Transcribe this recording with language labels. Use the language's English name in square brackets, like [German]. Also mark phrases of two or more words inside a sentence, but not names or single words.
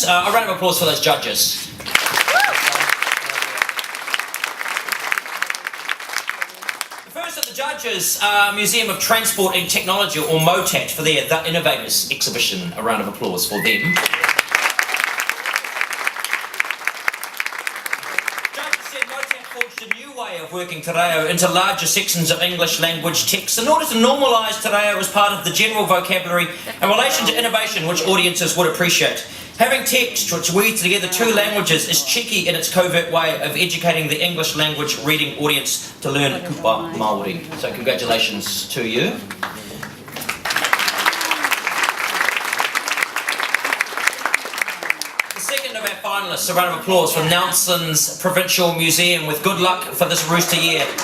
[English] A round of applause for those judges. The first of the judges, Museum of Transport and Technology, or MOTAT, for their The Innovators exhibition. A round of applause for them. Of working te reo into larger sections of English language text in order to normalise te reo as part of the general vocabulary in relation to innovation which audiences would appreciate. Having text which weaves together two languages is cheeky in its covert way of educating the English language reading audience to learn [Māori] kupa Māori. [English] So congratulations to you. Finalists, a round of applause for Nelson's Provincial Museum with good luck for this rooster year.